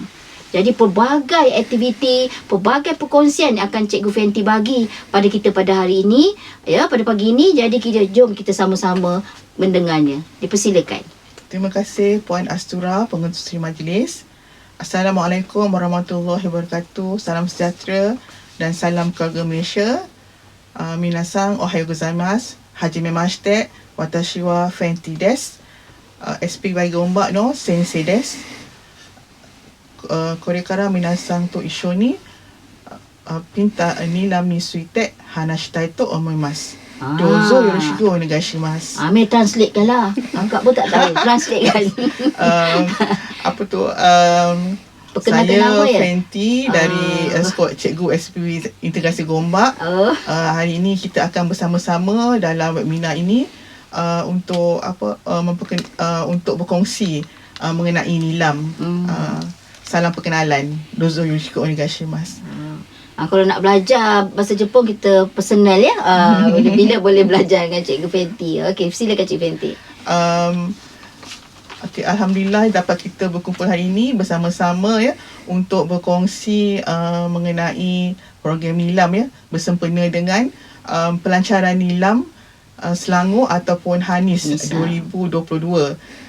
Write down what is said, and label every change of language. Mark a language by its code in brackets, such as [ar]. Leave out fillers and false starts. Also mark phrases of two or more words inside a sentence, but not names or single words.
[ms] Jadi pelbagai aktiviti, pelbagai perkongsian yang akan Cikgu Fenty bagi pada kita pada hari ini, pada pagi ini. Jadi jom kita sama-sama mendengarnya. Dipersilakan. Terima kasih Puan Astura, pengerusi majlis. [ar] السلام عليكم ورحمة الله وبركاته. [ms] Salam sejahtera dan salam keluarga Malaysia. [ja] 皆さんおはようございます。はじめまして. Watashi wa Fenty desu. SPY Gombak の先生です. これから皆さんと一緒にピンタニラについて話したいと思います。どうぞよろしくお願いします。 [ms] Ambil translate kan lah. Akak pun tak tahu. Translate kan. Apa tu? Perkenalkan nama Saya Fenty dari Sekolah Cikgu SPB Integrasi Gombak. Hari ini kita akan bersama-sama dalam webinar ini untuk untuk berkongsi mengenai nilam. Salam perkenalan. [ja] どうぞよろしくお願いします. [ms] Kalau nak belajar bahasa Jepun kita personal ya. Bila boleh belajar dengan Cikgu Fenty. Okey, silakan Cikgu Fenty. Okay, Alhamdulillah dapat kita berkumpul hari ini bersama-sama ya untuk berkongsi mengenai program nilam ya, bersempena dengan pelancaran nilam Selangor ataupun Hanis 2022.